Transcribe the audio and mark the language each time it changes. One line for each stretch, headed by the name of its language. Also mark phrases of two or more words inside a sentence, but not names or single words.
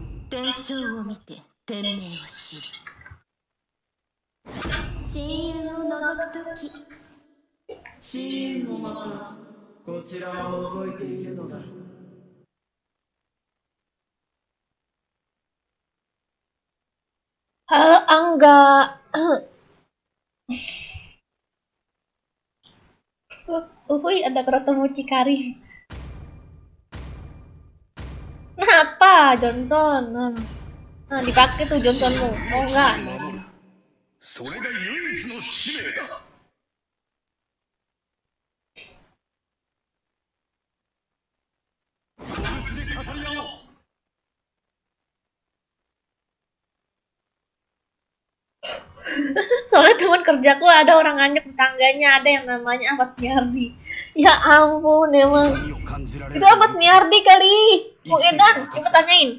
Japanese: 伝承を見て天命を知る。深淵を覗くとき、深淵もまたこちらを覗いているのだ。
Indonesian: Angga. Uhuy, ada ketemu Cikari. Kenapa Johnson? Nah, dipakai tuh Johnsonmu. Oh enggak.
Japanese: それが唯一の使命だ。拳で語り合おう。
Indonesian: Soalnya teman kerjaku ada orang nganyuk tetangganya, ada yang namanya Ahmad Miardi. Ya ampun, emang. Itu Ahmad Miardi kali. Mau Edan, coba tanyain.